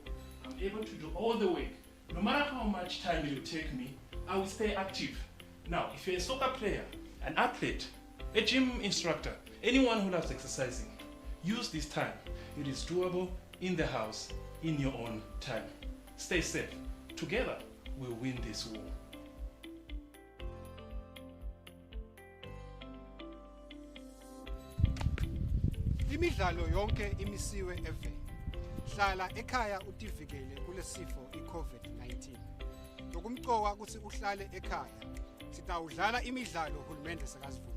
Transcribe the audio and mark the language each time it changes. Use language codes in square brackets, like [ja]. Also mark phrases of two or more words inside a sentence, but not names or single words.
[en] I'm able to do all the work. No matter how much time it will take me, I will stay active. Now, if you're a soccer player, an athlete, a gym instructor, anyone who loves exercising, use this time. It is doable in the house, in your own time. Stay safe. Together, we'll win this war. [ss] Imidlalo yonke imisiwe eveni. Hlala ekhaya utivikele kulesifo iCovid-19. Lokumcoka ukuthi uhlale ekhaya. Sitawudlala imidlalo uhulumende sekazivumela.